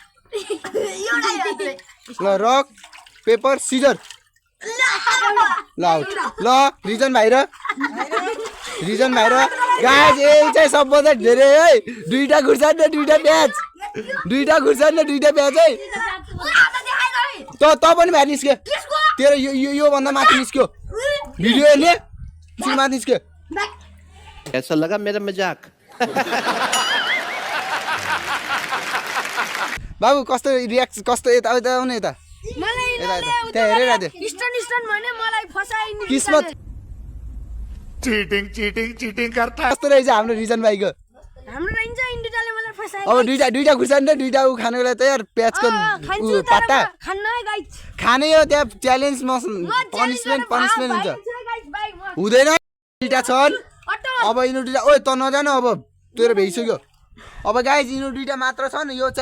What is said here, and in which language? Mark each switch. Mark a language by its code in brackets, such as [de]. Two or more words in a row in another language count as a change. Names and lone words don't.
[ne] ल रक पेपर सिजर ल आउट ल रिजन भाइ र गाइस यही चाहिँ सबभन्दा धेरै है दुईटा खुर्सानी र दुईटा प्याज है त पनि भाइ निस्क्यो तेरो यो भन्दा माथि निस्क्यो भिडियो हेर्ने माथि निस्क्यो [hi] कैसा लगा मेरा मजाक [ne] बाबु कस्तो रियाक्ट कस्तो यता यता आउने यता मलाई यता यता त्यहाँ हेरेर दे स्टन भने मलाई फसाइनि किस्मत [hi] चीटिंग करता है। [ne] कस्तो रहेछ हाम्रो रिजन भाइको हाम्रो रहन्छ इन्डियाले मलाई फसाइ अब दुईटा खुर्सानी र दुईटा उ खानको लागि तयार प्याजको उ पत्ता खान्न गाइस खाने हो त्यहाँ च्यालेन्ज पनिसमेन्ट हुन्छ हुँदैन दुईटा छन् अब यिनीहरू दुईटा ओए त नजान अब तेरो भइसक्यो अब गाइज यिनीहरू दुईटा मात्र छन् यो चाहिँ